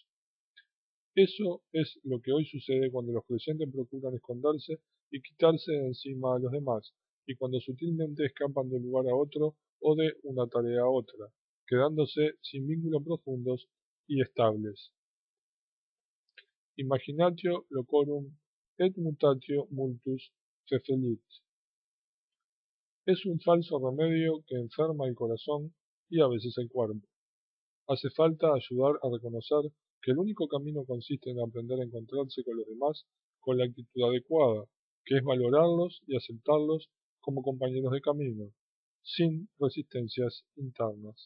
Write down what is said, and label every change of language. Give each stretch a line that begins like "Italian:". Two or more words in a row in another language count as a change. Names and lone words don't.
Spanish: Eso es lo que hoy sucede cuando los creyentes procuran esconderse y quitarse de encima a los demás, y cuando sutilmente escapan de un lugar a otro o de una tarea a otra, quedándose sin vínculos profundos y estables.
Latin: Imaginatio locorum et mutatio multus fefelit.
Spanish: Es un falso remedio que enferma el corazón y a veces el cuerpo. Hace falta ayudar a reconocer que el único camino consiste en aprender a encontrarse con los demás con la actitud adecuada, que es valorarlos y aceptarlos como compañeros de camino, sin resistencias internas.